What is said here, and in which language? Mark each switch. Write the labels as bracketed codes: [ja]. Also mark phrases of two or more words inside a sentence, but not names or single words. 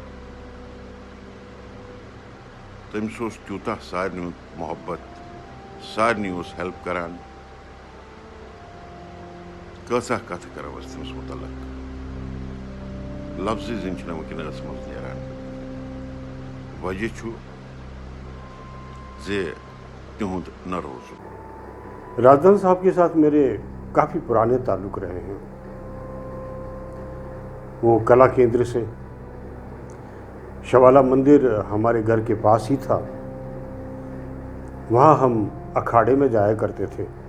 [ks] تٔمِس اوس تیوٗتاہ سارنٕے ہُنٛد محبت، سارنٕے اوس ہیلپ کران. کۭژاہ کتھٕ کرو أسۍ تٔمِس مُتعلق، لفظٕے زِنۍ چھِنہٕ وٕنکیٚنس منٛز نیران. وجہ چھُ زِ تِہُنٛد نہ روزُن. [ur] رازدان صاحب کے ساتھ میرے کافی پرانے تعلق رہے ہیں. وہ کلا کیندر سے شوالا مندر ہمارے گھر کے پاس ہی تھا. وہاں ہم اکھاڑے میں جایا کرتے تھے.